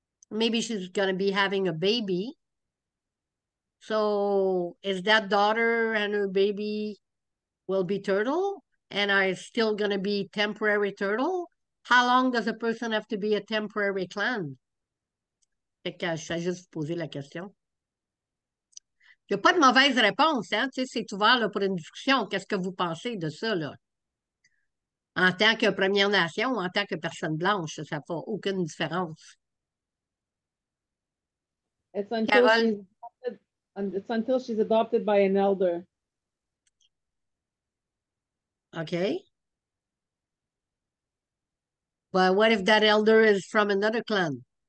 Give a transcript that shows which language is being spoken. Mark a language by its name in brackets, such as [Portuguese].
[English] Maybe she's going to be having a baby. So is that daughter and her baby will be turtle and are still going to be temporary turtle? How long does a person have to be a temporary clan? [French] Fait que je vais juste vous poser la question. Il n'y a pas de mauvaise réponse, hein? Tu sais, c'est ouvert là, pour une discussion. Qu'est-ce que vous pensez de ça, là? En tant que Première Nation ou en tant que personne blanche, ça ne fait aucune différence. [English] It's until Carole, she's adopted, it's until she's adopted by an elder. okay. But what if that elder is from another clan?